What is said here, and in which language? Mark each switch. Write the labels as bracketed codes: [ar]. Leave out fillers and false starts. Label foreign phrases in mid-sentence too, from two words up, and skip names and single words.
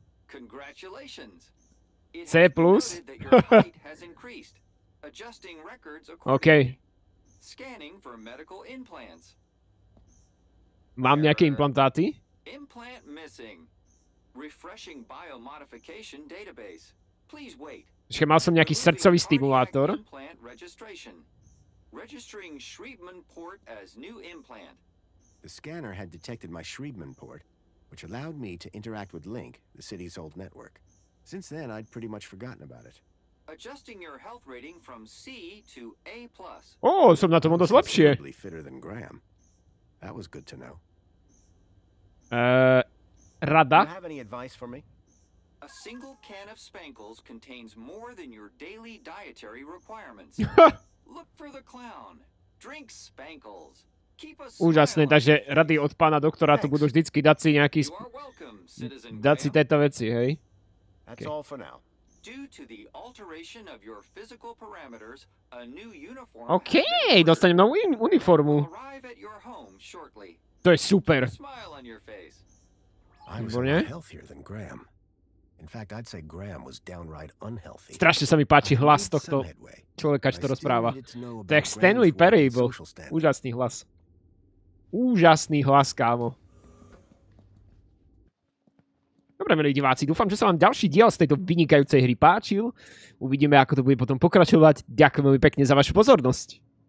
[sk] C+. OK. Mám nejaké implantáty? Ešte mal som nejaký srdcový stimulátor. [en] The scanner had detected my Schriebman port, which allowed me to interact with Link, the city's old network. Since then, I'd pretty much forgotten about it. Adjusting your health rating from C to A+. [sk] Som na tom dosť lepšie. [en] Fitter than Graham. That was good to know. [sk] Rada? [en] Do you have any advice for me? A single can of Spankles contains more than your daily dietary requirements. Look for the clown. Drink Spankles. [sk] Úžasné, takže rady od pána doktora tu budú vždycky dať si nejaký... Dať si tieto veci, hej? [en] That's all for now. Due to the alteration of your physical parameters, a new uniform [sk] OK, dostanem novú uniformu. [en] will arrive at your home shortly. [sk] To je super. [en] Smile on your face. I was a lot healthier than Graham. In fact, I'd say Graham was downright unhealthy. [sk] Strašne sa mi páči hlas tohto človeka, čo to rozpráva. To je jak Stanley Parable. Úžasný hlas. Úžasný hlas, kámo. Dobre, milí diváci, dúfam, že sa vám ďalší diel z tejto vynikajúcej hry páčil. Uvidíme, ako to bude potom pokračovať. Ďakujem veľmi pekne za vašu pozornosť.